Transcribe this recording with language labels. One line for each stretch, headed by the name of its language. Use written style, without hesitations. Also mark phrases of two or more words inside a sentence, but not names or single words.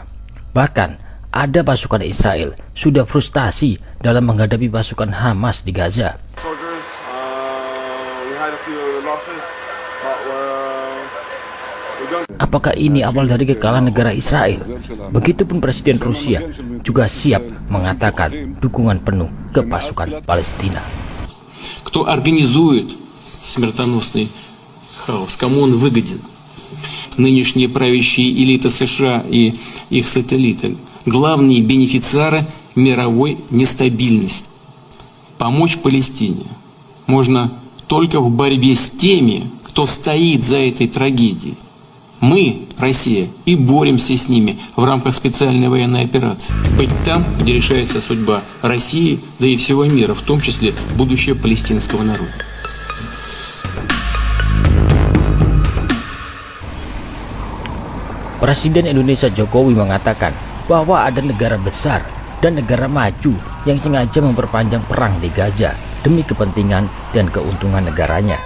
Indonesian: Bahkan ada pasukan Israel sudah frustasi dalam menghadapi pasukan Hamas di Gaza. Apakah ini awal dari kekalahan negara Israel? Begitupun Presiden Rusia juga siap mengatakan dukungan penuh ke pasukan Palestina.
Russian: Кто организует смертоносный хаос, кому он выгоден? Нынешние правящие элиты США и их сателлиты, главные бенефициары мировой нестабильности. Помочь Палестине можно только в борьбе с теми, кто стоит за этой трагедией. Мы, Россия, и боремся с ними в рамках специальной военной операции. Быть там, где решается судьба России, да и всего мира, в том числе будущее палестинского народа.
Indonesian: Presiden Indonesia Jokowi mengatakan bahwa ada negara besar dan negara maju yang sengaja memperpanjang perang di Gaza demi kepentingan dan keuntungan negaranya.